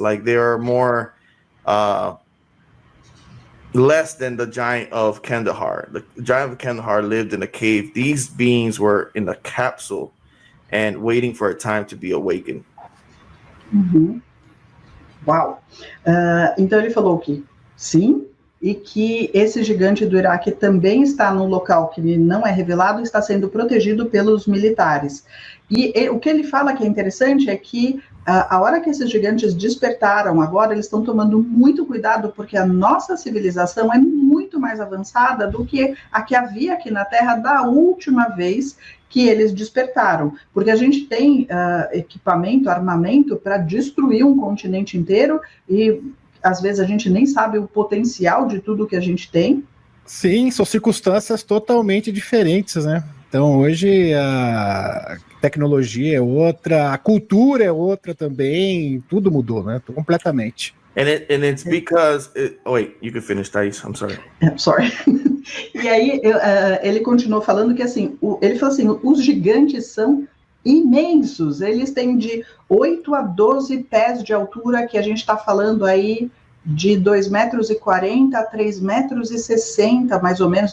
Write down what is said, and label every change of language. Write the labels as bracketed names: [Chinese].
[English] Like they are more less than the giant of Kandahar. The giant of Kandahar lived in a cave. These beings were in a capsule and waiting for a time to be awakened. Uau! [Portuguese] Então ele falou que sim, e que esse gigante do Iraque também está num local que não é revelado, está sendo protegido pelos militares. E o que ele fala que é interessante é que a hora que esses gigantes despertaram agora, eles estão tomando muito cuidado, porque a nossa civilização é muito mais avançada do que a que havia aqui na Terra da última vez que eles despertaram. Porque a gente tem equipamento, armamento para destruir um continente inteiro, e às vezes a gente nem sabe o potencial de tudo que a gente tem. Sim, são circunstâncias totalmente diferentes, né? Então hoje a tecnologia é outra, a cultura é outra também, tudo mudou, né? Completamente. [English] And it's because wait, you can finish, Thais. I'm sorry. Sorry. [Portuguese] E aí ele continuou falando que assim, ele falou assim, os gigantes são imensos, eles têm de 8 a 12 pés de altura, que a gente está falando aí de 2,40 metros a 3,60 metros, mais ou menos.